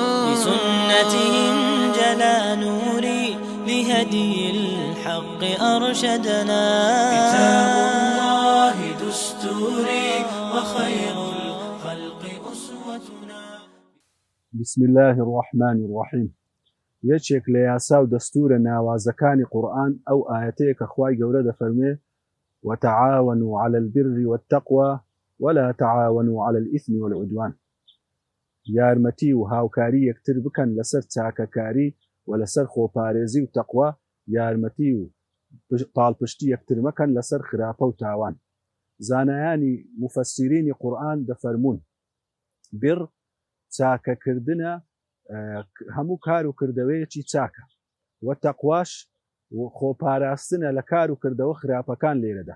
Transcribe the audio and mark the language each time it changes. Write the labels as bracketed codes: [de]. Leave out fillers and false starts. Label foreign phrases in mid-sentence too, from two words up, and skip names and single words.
[ar] بسنته انجلى نوري لهدي الحق أرشدنا. كتاب الله دستوري وخير الخلق أسوتنا. بسم الله الرحمن الرحيم. [ckb] یەکێک لە یاسا و دەستورە ناوازەکانی قورئان ئەو ئاەتەیە کە خوای گەورە دەفەرمێ [ar] وتعاونوا على البر والتقوى ولا تعاونوا على الإثم والعدوان. [ckb] یارمەتی و هاوکاری یەکتر بکەن لەسەر چاکەکاری و لەسەر خۆپارێزی و تەقوا، یارمەتی و پاڵپشتی یەکتر مەکەن لەسەر خراپە و تاوان. زانایانی مفەسیرینی قورئان دەفەرمون بر چاکەکردنە هەموو کار و کردەوەیەکی چاکە، و تەقواش خۆپاراستنە لە کار و کردەوە خراپەکان لێرەدا.